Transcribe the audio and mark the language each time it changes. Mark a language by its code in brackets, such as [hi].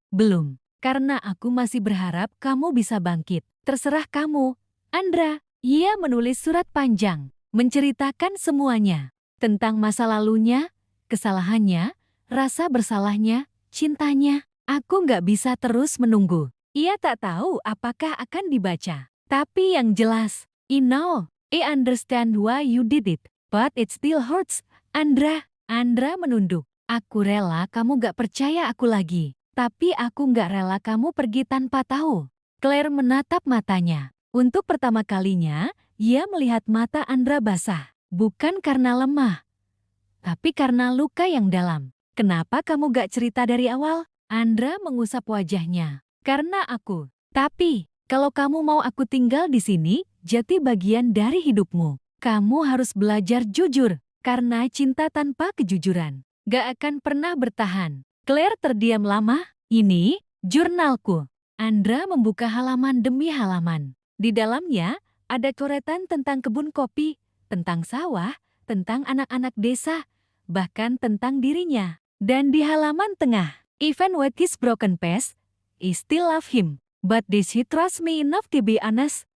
[id] "Belum, karena aku masih berharap kamu bisa bangkit. Terserah kamu, Andra." Ia menulis surat panjang, menceritakan semuanya. Tentang masa lalunya, kesalahannya, rasa bersalahnya, cintanya. "Aku nggak bisa terus menunggu." Ia tak tahu apakah akan dibaca. Tapi yang jelas, [en] "I know, I understand why you did it, but it still hurts, Andra." [id] Andra menunduk. "Aku rela kamu gak percaya aku lagi, tapi aku gak rela kamu pergi tanpa tahu." Claire menatap matanya. Untuk pertama kalinya, ia melihat mata Andra basah. Bukan karena lemah, tapi karena luka yang dalam. "Kenapa kamu gak cerita dari awal?" Andra mengusap wajahnya. "Karena aku. Tapi, kalau kamu mau aku tinggal di sini, jadi bagian dari hidupmu, kamu harus belajar jujur, karena cinta tanpa kejujuran gak akan pernah bertahan." Claire terdiam lama. "Ini, jurnalku." Andra membuka halaman demi halaman. Di dalamnya, ada coretan tentang kebun kopi, tentang sawah, tentang anak-anak desa, bahkan tentang dirinya. Dan di halaman tengah, [en] "Even with his broken past, I still love him. But does he trust me enough to be honest?"